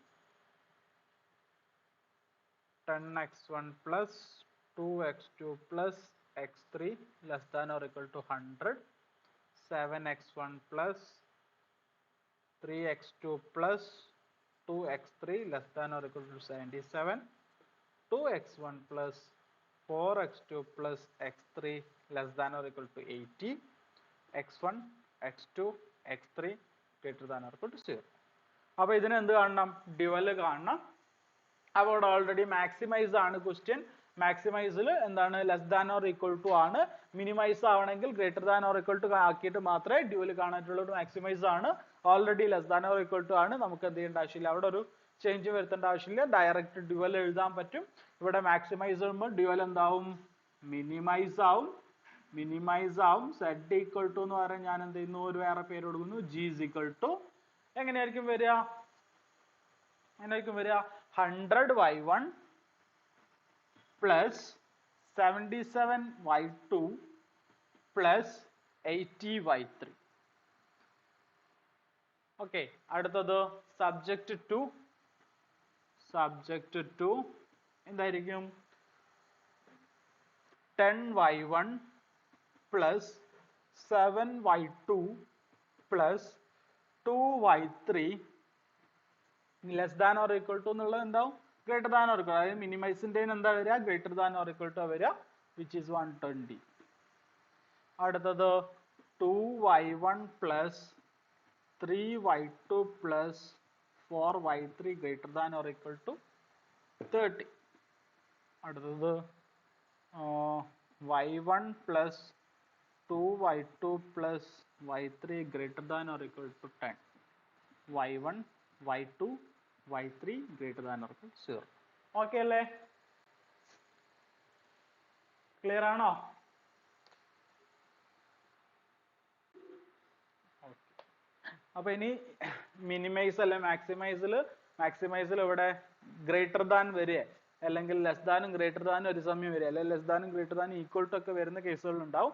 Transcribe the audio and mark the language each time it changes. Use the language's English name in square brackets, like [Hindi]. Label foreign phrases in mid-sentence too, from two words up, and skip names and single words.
[English] 10x1 plus 2x2 plus x3 less than or equal to 100, 7x1 plus 3x2 plus 2x3 less than or equal to 77, 2x1 plus 4x2 plus x3 less than or equal to 80, x1 x2 x3 greater than or equal to 0. [Malayalam] അപ്പോൾ ഇതിനെ എന്ത് കാണണം? ഡ്യുവൽ കാണണം. അപ്പോൾ ഇവിടെ [English] already maximise [Malayalam] ആണ് ക്വസ്റ്റ്യൻ. മാക്സിമൈസിൽ എന്താണ്? [English] less than or equal to [Malayalam] ആണ്. മിനിമൈസ് ആവണമെങ്കിൽ [English] greater than or equal to [Malayalam] ആക്കിയിട്ട് മാത്രമേ ഡ്യുവൽ കാണാറ്റുള്ളൂ. ഒരു മാക്സിമൈസ് ആണ്. [English] already less than or equal to [Malayalam] ആണ്. നമുക്ക് എന്ത് ചെയ്യേണ്ട ആവശ്യമില്ല, അവിടെ ഒരു ചേഞ്ച് വരുത്തേണ്ട ആവശ്യമില്ല. [English] direct dual [Malayalam] എഴുതാൻ പറ്റും. ഇവിടെ മാക്സിമൈസ് ചെയ്യുമ്പോൾ ഡ്യുവൽ എന്താവും? മിനിമൈസ് ആവും [English] z equal to [Malayalam] എന്ന് പറയാൻ ഞാൻ എന്ത് ചെയ്യുന്നു, ഒരു വേറെ പേര് കൊടുക്കുന്നു, [English] g is equal to [Malayalam] എങ്ങനെയായിരിക്കും വരിക [English] 100y1 plus 77y2 plus 80y3. [Malayalam] ഓക്കെ, അടുത്തത് [English] subject to [Malayalam] എന്തായിരിക്കും 10y1 plus 7y2 plus 2y3 [English] less than or equal to [Malayalam] എന്നുള്ളത് എന്താവും, [English] greater than or equal, [Malayalam] അതായത് മിനിമൈസിന്റെ എന്താ വരിക, [English] greater than or equal to [Malayalam] വരിക, [English] which is [Malayalam] 120. [English] അടുത്തത് 2y1 plus 3y2 plus 4y3 greater than or equal to 30. അടുത്തത് y1 plus 2y2 plus y3 greater than or equal to 10. y1 y2 y3 greater than or equal to 0. ഓക്കെ അല്ലേ? [Malayalam] ക്ലിയർ ആണോ? അപ്പൊ ഇനി മിനിമൈസ് അല്ലെ മാക്സിമൈസിൽ ഇവിടെ [English] greater than [Malayalam] വരിക അല്ലെങ്കിൽ [English] less thanum greater thanum [Malayalam] ഒരു സമയം വരിക, അല്ലെങ്കിൽ [English] less thanum greater thanum equal to [Malayalam] ഒക്കെ വരുന്ന കേസുകൾ ഉണ്ടാവും.